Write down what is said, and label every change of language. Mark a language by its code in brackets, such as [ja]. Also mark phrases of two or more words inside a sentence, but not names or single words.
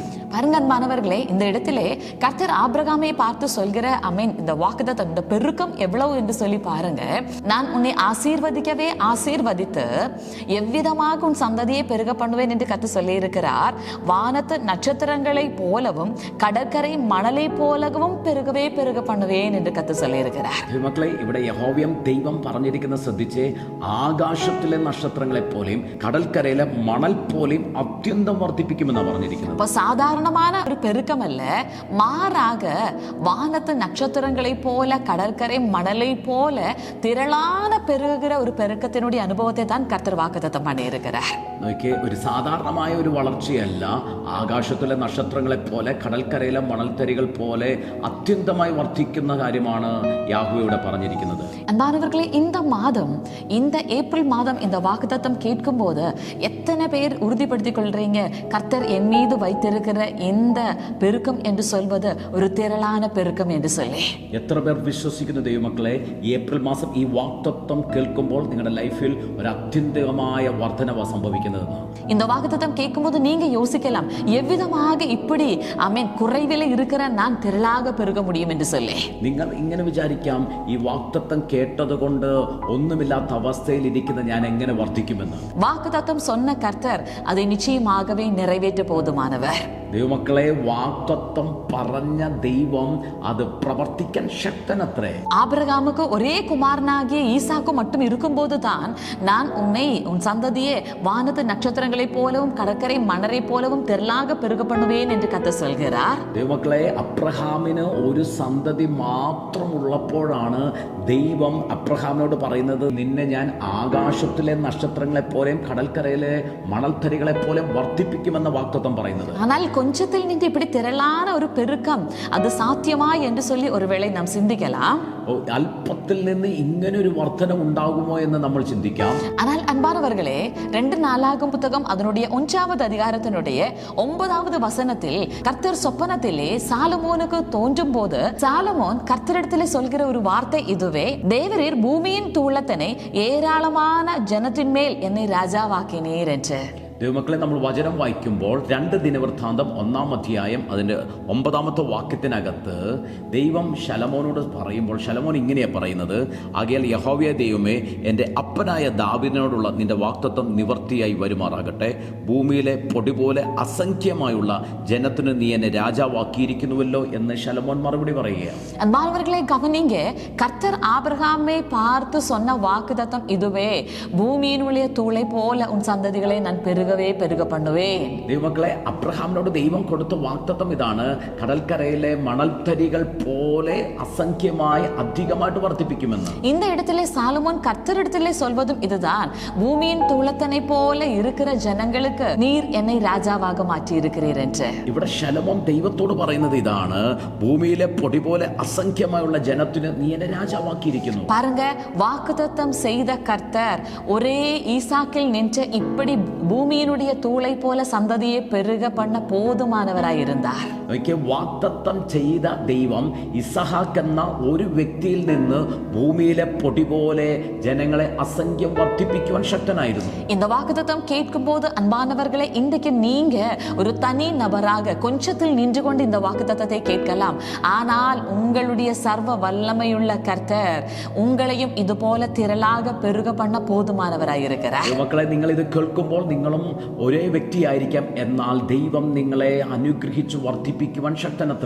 [ta] பாருங்க அன்பானவர்களே, இந்த இடத்திலே கர்த்தர் ஆபிரகாமை பார்த்து சொல்கிற அமீன் இந்த வாக்குத்தத்தம், இந்த பெருக்கம் எவ்வளவு என்று சொல்லி பாருங்க. நான் உன்னை ஆசீர்வதிக்கவே ஆசீர்வதித்து எவ்விதமாக உன் சந்ததியை பெருக பண்ணுவேன் என்று கர்த்தர் சொல்லி இருக்கிறார். வானத்து நட்சத்திரங்களை போலவும் கடற்கரை மணலை போலவும் பெருகவே பெருக பண்ணுவேன் என்று கர்த்தர் சொல்லி இருக்கிறார். [ml] മക്കളെ, ഇവിടെ യഹോവയും ദൈവം പറഞ്ഞിരിക്കുന്ന ശ്രദ്ധിച്ച്, ആകാശത്തിലെ നക്ഷത്രങ്ങളെ പോലെയും കടൽക്കരയിലെ മണൽ പോലെയും അത്യന്തം വർദ്ധിപ്പിക്കുമെന്നാണ് പറഞ്ഞിരിക്കുന്നത്. [ta] இப்போ சாதாரணமான ஒரு பெருக்கம் அல்ல, மாறாக வானத்து நட்சத்திரங்களை போல கடற்கரை மணலை போல திரளான பெருகிற ஒரு பெருக்கத்தினுடைய அனுபவத்தை தான் கர்த்தர் வாக்குத்தத்தம் பண்ணியிருக்கிறார். [ml] നോക്കിയേ, ഒരു സാധാരണമായ ഒരു വളർച്ചയല്ല. ആകാശത്തിലെ നക്ഷത്രങ്ങളെ പോലെ കടൽക്കരയിലെ മണൽത്തരികൾ പോലെ അത്യന്തമായി വർദ്ധിക്കുന്ന കാര്യമാണ് യാഹോവയുടെ പറഞ്ഞിരിക്കുന്നത്. [ta] அன்பானவர்களே, இந்த மாதம், இந்த ஏப்ரல் மாதம் இந்த வாக்குத்தத்தம் கேட்கும் போது எத்தனை பேர் உறுதிப்படுத்திக் கொள்றீங்க கர்த்தர் என் மீது வைத்திருக்கிற இந்த பெருக்கம் என்று சொல்வது ஒரு திரளான பெருக்கம் என்று சொல்லி? [ml] എത്ര പേർ വിശ്വസിക്കുന്ന ദൈവമക്കളെ, ഏപ്രിൽ മാസം ഈ വാഗ്ദത്തം കേൾക്കുമ്പോൾ നിങ്ങളുടെ ലൈഫിൽ ഒരു അത്യന്തികമായ വർധനവ സംഭവിക്കുന്നതെന്ന്? [ta] இந்த வாக்குத்தத்தம் கேட்கும்போது நீங்க யோசிக்கலாம், எவ்விதமாக இப்படி ஆமென் குறைவில இருக்கிற நான் திரளாக பெருக முடியும் என்று சொல்லி. [ml] നിങ്ങൾ ഇങ്ങനെ വിചാരിക്കാം, ഈ വാഗ്ദത്തം കേട്ടതുകൊണ്ട് ഒന്നുമില്ലാത്ത അവസ്ഥയിൽ ഇരിക്കുന്ന ഞാൻ എങ്ങനെ വർദ്ധിക്കുമെന്ന്. [ta] வாக்குத்தத்தம் சொன்ன கர்த்தர் அதை நிச்சயமாகவே நிறைவேற்ற போதுமானவர். [ml] ദൈവമക്കളെ, വാഗ്ദത്തം പറഞ്ഞ ദൈവം അത് പ്രവർത്തിക്കാൻ ശക്തനത്രേ. [ta] ஆபிரகாமுக்கு ஒரே குமாரனாகிய ஈசாக்கு மட்டும் இருக்கும்போது தான் நான் உன்னை உன் சந்ததியே வானத்து நட்சத்திரங்களைப் போலவும் கடற்கரை மணரை போலவும் திரளாக பெருக பண்ணுவேன் என்று கர்த்தர் சொல்கிறார். [ml] ദൈവമക്കളെ, അബ്രഹാമിന് ഒരു സന്തതി മാത്രം ഉള്ളപ്പോഴാണ് ദൈവം അബ്രഹാമിനോട് പറയുന്നത്, നിന്നെ ഞാൻ ആകാശത്തിലെ നക്ഷത്രങ്ങളെ പോലെയും കടൽക്കരയിലെ മണൽത്തരികളെ പോലെയും വർദ്ധിപ്പിക്കുമെന്ന വാഗ്ദത്തം പറയുന്നത്. [ta] ஆனால் கொஞ்சத்தில் நின்று இப்படி திரளான ஒரு பெருக்கம் அது சாத்தியமா என்று சொல்லி ஒருவேளை நாம் சிந்திக்கலாம். [ml] അല്പത്തിൽ നിന്ന് ഇങ്ങനെ ഒരു വർധനം ഉണ്ടാകുമോ എന്ന് നമ്മൾ ചിന്തിക്കാം. [ta] ஆனால் அன்பானவர்களே, 2 நாளாகும் புத்தகம் அதனுடைய 1வது அதிகாரத்தினுடைய 9வது வசனத்தில் கர்த்தர் சொப்பனத்திலே சாலமோனுக்கு தோன்றும் போது சாலமோன் கர்த்தரிடத்திலே சொல்கிற ஒரு வார்த்தை இதுவே, தேவரீர் பூமியின் தூளத்தினை ஏராளமான ஜனத்தின் மேல் என்னை ராஜாவாக்கினீர் என்று. [ml] ദൈവമക്കളെ, നമ്മൾ വചനം വായിക്കുമ്പോൾ 2 ദിനവൃത്താന്തം 1-ാം അധ്യായം അതിൻ്റെ 9ാമത്തെ വാക്യത്തിനകത്ത് ദൈവം ശലോമോനോട് പറയുമ്പോൾ ശലോമോൻ ഇങ്ങനെയാണ് പറയുന്നത്, ആകയാൽ യഹോവയായ ദൈവമേ, എൻ്റെ അപ്പനായ ദാവീദിനോടുള്ള നിന്റെ വാഗ്ദത്തം നിവർത്തിയായി വരുമാറാകട്ടെ. ഭൂമിയിലെ പൊടി പോലെ അസംഖ്യമായുള്ള ജനത്തിന് നീ എന്നെ രാജാവാക്കിയിരിക്കുന്നുവല്ലോ എന്ന് ശലോമോൻ മറുപടി പറയുകയാണ്. [ta] அன்பானவர்களை கவனிங்க, கர்த்தர் ஆபிரகாமை பார்த்து சொன்ன வாக்குத்தத்தம் இதுவே, பூமியினுடைய தூளை போல உன் சந்ததிகளை நான் பெருகவே பண்ணுவேன். [ml] ദൈവമക്കളെ, അബ്രഹാമിനോട് ദൈവം കൊടുത്ത വാഗ്ദത്തം ഇതാണ്, കടൽക്കരയിലെ മണൽത്തരികൾ പോലെ അസംഖ്യമായി അധികമായിട്ട് വർദ്ധിപ്പിക്കുമെന്ന്. [ta] இந்த இடத்திலே சாலமோன் கர்த்தரிடத்திலே சொல்வதும் இதுதான், பூமியின் தூளத்தனை போல இருக்கிற ஜனங்களுக்கு நீர் என்னை ராஜாவாக மாற்றி இருக்கிறீர் என்று. [ml] ഇവിടെ ശലോമോൻ ദൈവത്തോട് പറയുന്നത് ഇതാണ്, ഭൂമിയിലെ പൊടി പോലെ അസംഖ്യമായുള്ള ജനത്തിന് നീ എന്നെ രാജാവാക്കിയിരിക്കുന്നു. [ta] பாருங்க, வாக்குத்தத்தம் செய்த கர்த்தர் ஒரே ஈசாக்கில் நின்று இப்படி பூமியினுடைய தூளை போல சந்ததியை பெருக பண்ண போதுமானவராய் இருந்தார். [ml] വാഗ്ദത്തം ചെയ്ത ദൈവം ഇസഹാക്ക് എന്ന ഒരു വ്യക്തിയിൽ നിന്ന് ഭൂമിയിലെ പൊടി പോലെ ജനങ്ങളെ അസംഖ്യം വർദ്ധിപ്പിക്കുവാൻ ശക്തനായിരുന്നു. [ta] இந்த வாக்குத்தத்தம் கேட்கும்போது அன்பானவர்களே, இன்றைக்கு நீங்க ஒரு தனி நபராக கொஞ்சத்தில் நின்று கொண்டு இந்த வாக்குத்தத்தத்தை கேட்கலாம். ஆனால் உங்களுடைய சர்வ வல்லமையுள்ள கர்த்தர் உங்களையும் இது போல திரளாக பெருக பண்ண போதுமானவராய் இருக்கிறார். [ml] മക്കളെ, നിങ്ങൾ ഇത് കേൾക്കുമ്പോൾ നിങ്ങളും ഒരേ വ്യക്തിയായിരിക്കാം, എന്നാൽ ദൈവം നിങ്ങളെ അനുഗ്രഹിച്ചു വർദ്ധിപ്പിക്കുവാൻ ശക്തനത്രേ.